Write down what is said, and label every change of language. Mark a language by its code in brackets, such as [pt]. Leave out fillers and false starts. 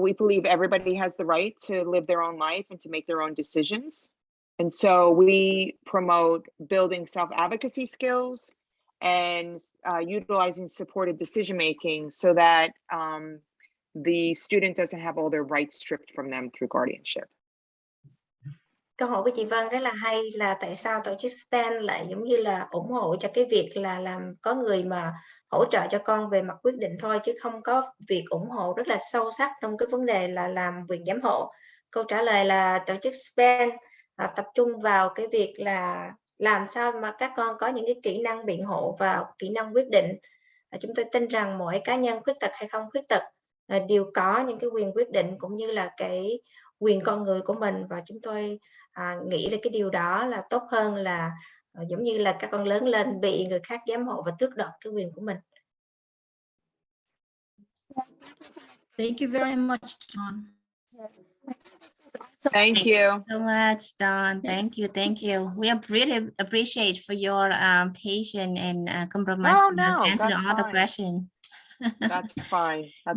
[en] We believe everybody has the right to live their own life and to make their own decisions. And so we promote building self-advocacy skills and utilizing supported decision making so that the student doesn't have all their rights stripped from them through guardianship. [vi] Câu hỏi của chị Vân rất là hay, là tại sao tổ chức SPAN lại giống như là ủng hộ cho cái việc là làm có người mà hỗ trợ cho con về mặt quyết định thôi, chứ không có việc ủng hộ rất là sâu sắc trong cái vấn đề là làm quyền giám hộ. Câu trả lời là tổ chức SPAN tập trung vào cái việc là làm sao mà các con có những cái kỹ năng biện hộ và kỹ năng quyết định. Chúng tôi tin rằng mỗi cá nhân khuyết tật hay không khuyết tật đều có những cái quyền quyết định cũng như là cái quyền con người của mình, và chúng tôi nghĩ là cái điều đó là tốt hơn là giống như là các con lớn lên bị người khác giám hộ và tước đoạt cái quyền của mình. [en] Thank you very much, Dawn. Thank you so much, Dawn. Thank you. We really appreciate for your patience and compromise answering all the questions. That's fine. That's